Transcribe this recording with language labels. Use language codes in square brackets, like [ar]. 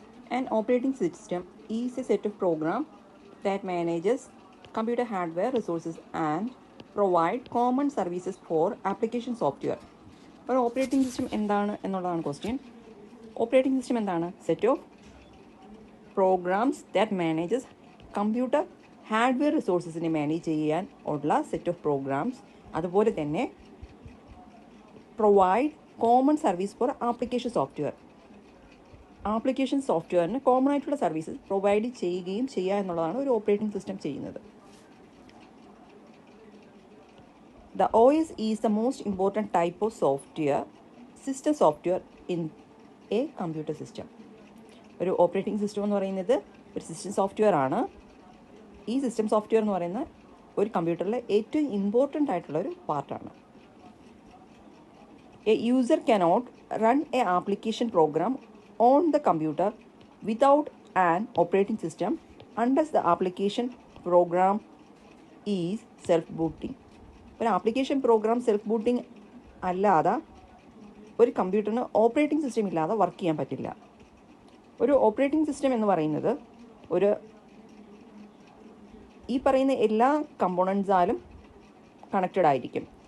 [en] An operating system is a set of programs that manages computer hardware resources and provide common services for application software. [ml] ഒരു operating system എന്താണ് എന്നുള്ളതാണ് question. Operating system എന്താണ്? [en] set of programs that manages computer hardware റിസോഴ്സസിനെ manage [ml] ചെയ്യാൻ ഉള്ള [en] Set of programs. [ml] അതുപോലെ തന്നെ [en] Provide common service for application software. [ml] Application സോഫ്റ്റ്വെയറിന് common ആയിട്ടുള്ള services provide ചെയ്യുകയും ചെയ്യുക എന്നുള്ളതാണ് ഒരു ഓപ്പറേറ്റിംഗ് സിസ്റ്റം ചെയ്യുന്നത്. [en] The OS is the most important type of system software in a computer system. [ml] ഒരു ഓപ്പറേറ്റിംഗ് സിസ്റ്റം എന്ന് പറയുന്നത് ഒരു സിസ്റ്റം സോഫ്റ്റ്വെയർ ആണ്. ഈ സിസ്റ്റം സോഫ്റ്റ്വെയർ എന്ന് പറയുന്ന ഒരു കമ്പ്യൂട്ടറിലെ ഏറ്റവും ഇമ്പോർട്ടൻ്റ് ആയിട്ടുള്ള ഒരു പാർട്ടാണ്. [en] A user cannot run a application program on the computer without an operating system unless the application program is self-booting. [ml] ഒരു ആപ്ലിക്കേഷൻ പ്രോഗ്രാം സെൽഫ് ബൂട്ടിംഗ് അല്ലാതെ ഒരു കമ്പ്യൂട്ടറിന് ഓപ്പറേറ്റിംഗ് സിസ്റ്റം ഇല്ലാതെ വർക്ക് ചെയ്യാൻ പറ്റില്ല. ഒരു ഓപ്പറേറ്റിംഗ് സിസ്റ്റം എന്ന് പറയുന്നത് ഒരു ഈ പറയുന്ന എല്ലാ കമ്പോണൻസാലും കണക്റ്റഡ് ആയിരിക്കും.